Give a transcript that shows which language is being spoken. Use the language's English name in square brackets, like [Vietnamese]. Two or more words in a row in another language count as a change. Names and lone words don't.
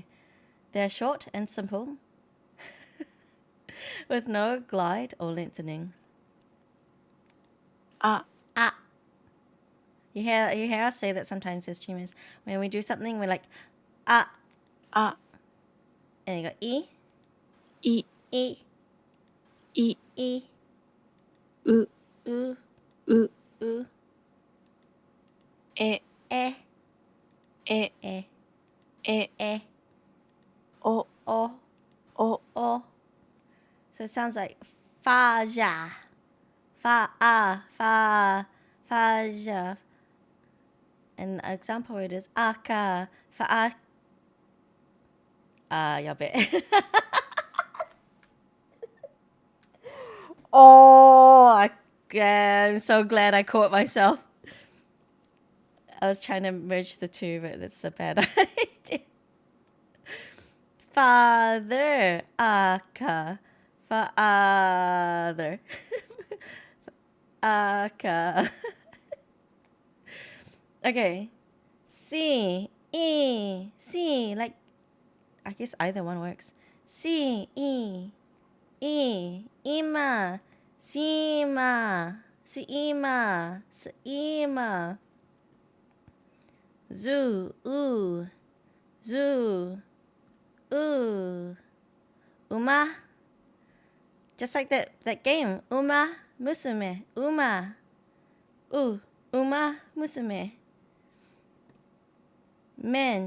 [English] They're short and simple, with no glide or lengthening. Ah. You hear us say that sometimes as streamers. When we do something, we're like, ah. Ah. And you go, e. I. E. I. E. U. U. U. U. E. E. E. E. E. E. O. O. O. O. So it sounds like fa ja, fa a, fa ja. And an example word is aka, fa a. Yabe. Oh, I'm so glad I caught myself. I was trying to merge the two, but that's a bad idea. Father, aka, father, aka. Okay, C, E, C, like, I guess either one works. C, E, ima, sima, siima, siima. Zoo, zoo, uma. Just like that game, Uma Musume, Uma. Uma Musume. Men.